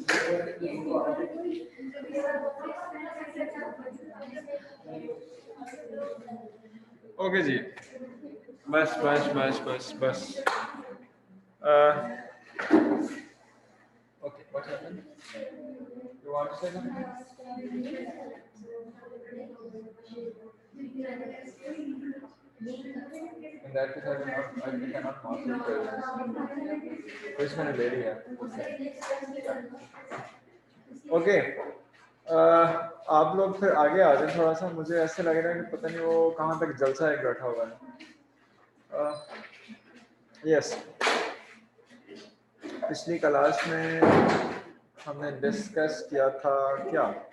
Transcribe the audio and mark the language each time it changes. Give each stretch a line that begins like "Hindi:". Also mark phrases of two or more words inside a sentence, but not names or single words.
Hindi: ओके जी, बस बस बस बस बस ओके,
English: what happened? You want to say something? In that case, I cannot mark your presence. Which one
Hindi: ले लिया? ओके, आप लोग फिर आगे आ जाए थोड़ा सा। मुझे ऐसे लग रहा है कि पता नहीं वो कहाँ तक जलसा एक बैठा हुआ है। यस, पिछली क्लास में हमने डिस्कस किया था क्या?